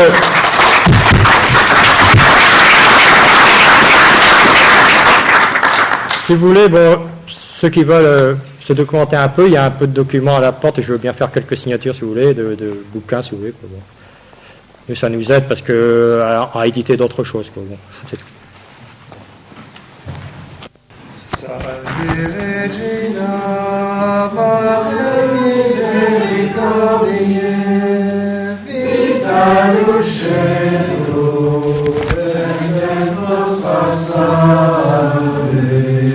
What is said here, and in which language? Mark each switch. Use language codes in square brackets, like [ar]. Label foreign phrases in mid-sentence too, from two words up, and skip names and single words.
[fr] Si vous voulez, bon, ceux qui veulent se documenter un peu, il y a un peu de documents à la porte, et je veux bien faire quelques signatures, si vous voulez, de bouquins, si vous voulez. Quoi, bon. Mais ça nous aide parce que à éditer d'autres choses. Quoi, bon, c'est tout. [la] Salve Regina, Pater misericordiae, vita lucero, et nostra salve.